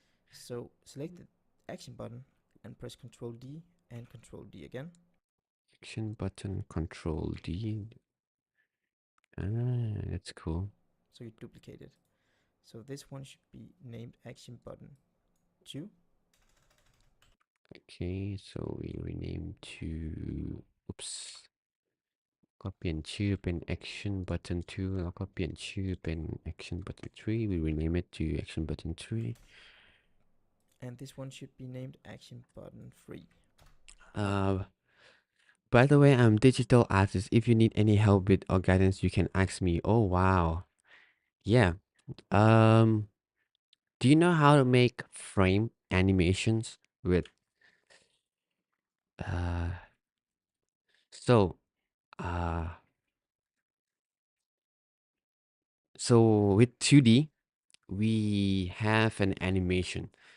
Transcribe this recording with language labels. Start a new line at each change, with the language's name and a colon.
English: So select the action button and press Ctrl D and Ctrl D again. action button control D that's cool. So you duplicate it. So this one should be named action button 2. Okay, so we rename to oops
Thai: ก็เปลี่ยนชื่อเป็น action button 2แล้วก็เปลี่ยนชื่อเป็น
English: action button 3 we rename it to action button 3 And this one should be named action button 3. By the way, I'm digital artist. If you need any help with or guidance, you can ask me. Oh wow. Yeah. Do you know how to make frame animations with uh so uh so with 2D we have an animation.